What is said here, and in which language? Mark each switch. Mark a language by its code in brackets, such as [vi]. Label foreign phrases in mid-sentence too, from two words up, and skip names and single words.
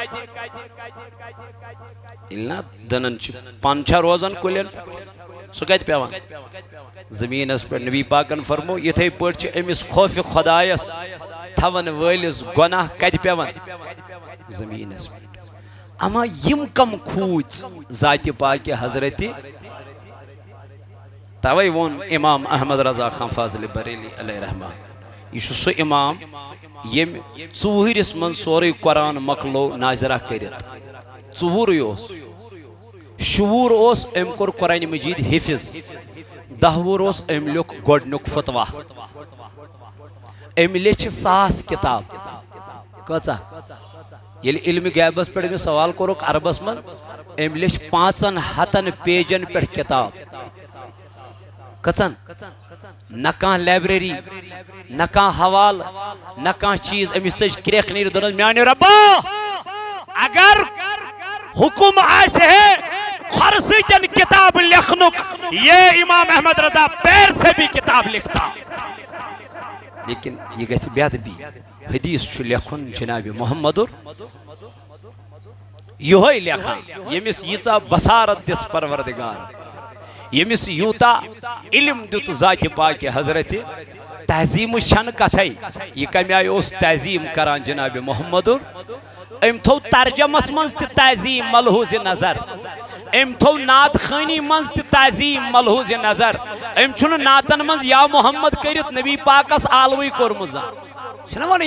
[ks] ییٚلہِ نا دٕنن چھِ پن چھا روزان کُلٮ۪ن سُہ کتہِ پیٚوان زٔمیٖنس پٮ۪ٹھ نبی پاکن فرمو یِتھَے پٲٹھۍ چھِ أمِس خوفِ خدایس تھاون وٲلِس گۄناہ کتہِ پیٚوان زٔمیٖنس پٮ۪ٹھ اما یم کم کھوٗژ ذاتِ پاکِ حضرت توے وون امام احمد رضا خان فاضل بریلی [ar] علیہ رحمہ [ks] یہ سو امام یم ژوٗرِس من سورُے قرآن مکلو ناظرہ کٔرِتھ ژوٗرٕے اوس شعوٗر اوس أمۍ کوٚر قرآنِ مجیٖد حِفظ 10 وُہُر اوس أمۍ لیوٚکھ گۄڈنیُک فتوا أمۍ لیٚچھِ 1000 کِتاب کۭژاہ ییٚلہِ علمِ غیبس پٮ۪ٹھ أمِس سوال کوٚرُکھ عربس منٛز أمۍ لیٚچھ 500 پیجن پٮ۪ٹھ کِتاب کٔژن نہ کانٛہہ لائبریری نہ کانٛہہ حوالہٕ نہ کانٛہہ چیٖز أمِس ژٔج کرٛٮ۪کھ نیٖرِتھ دوٚپنس میانہِ رۄبا اگر حکم آسہِ ہے کھۄرٕ سۭتۍ کِتاب لیکھنُک یہ امام احمد رضا [ur] پیر سے بھی کتاب لکھتا لیکن [ks] یہ گژھِ بے ادبی حدیث چھُ لیکھُن جناب محمدُر یِہوٚے لیکھان ییٚمِس ییٖژاہ بصارت دِژ پروردگار ییٚمِس یوٗتاہ علم دیُت ذاتِ پاکہِ حضرتِ تہذیٖمٕچ چھنہٕ کتھے یہِ کمہِ آیہِ اوس تہذیٖم کران جناب محمدُر أمۍ تھوٚو ترجمس منٛز تہِ تہذیٖم ملحوظِ نظر أمۍ تھوٚو نعت خٲنی منٛز تہِ تہذیٖم ملحوظِ نظر أمۍ چھُنہٕ نعتن منٛز یا محمد کٔرِتھ نبی پاکس آلوٕے کوٚرمُت زانٛہہ چھُنہ ونان